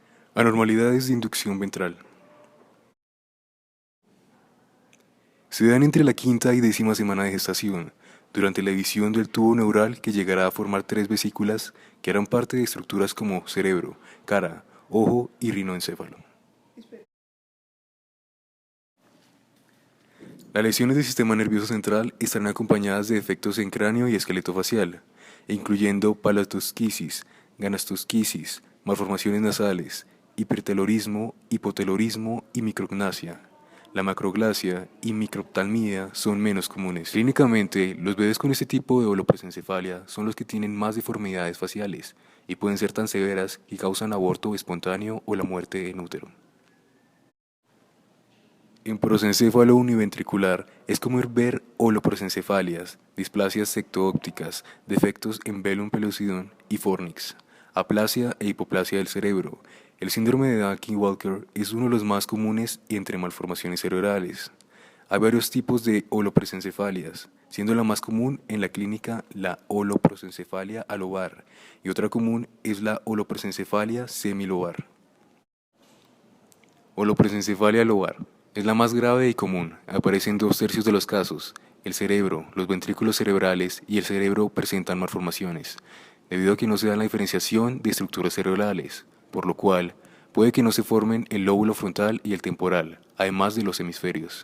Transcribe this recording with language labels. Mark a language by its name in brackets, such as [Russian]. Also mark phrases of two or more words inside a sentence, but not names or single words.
[Spanish] Anormalidades de inducción ventral. Se dan entre la quinta y décima semana de gestación, durante la división del tubo neural que llegará a formar tres vesículas que harán parte de estructuras como cerebro, cara, ojo y rinoencéfalo. Las lesiones del sistema nervioso central estarán acompañadas de defectos en cráneo y esqueleto facial, incluyendo palatosquisis, ganastosquisis, malformaciones nasales, hipertelorismo, hipotelorismo y micrognasia. La macroglasia y microptalmia son menos comunes. Clínicamente, los bebés con este tipo de holoprosencefalia son los que tienen más deformidades faciales y pueden ser tan severas que causan aborto espontáneo o la muerte en útero. En prosencéfalo univentricular es común ver holoprosencefalias, displasias sectoópticas, defectos en velum pellucidum y fornix, aplasia e hipoplasia del cerebro. El síndrome de Dunning-Walker es uno de los más comunes entre malformaciones cerebrales. Hay varios tipos de holoprosencefalias, siendo la más común en la clínica la holoprosencefalia alobar y otra común es la holoprosencefalia semilobar. Holoprosencefalia lobar es la más grave y común. Aparece en 2/3 de los casos. El cerebro, los ventrículos cerebrales y el cerebro presentan malformaciones, debido a que no se da la diferenciación de estructuras cerebrales, por lo cual puede que no se formen el lóbulo frontal y el temporal, además de los hemisferios.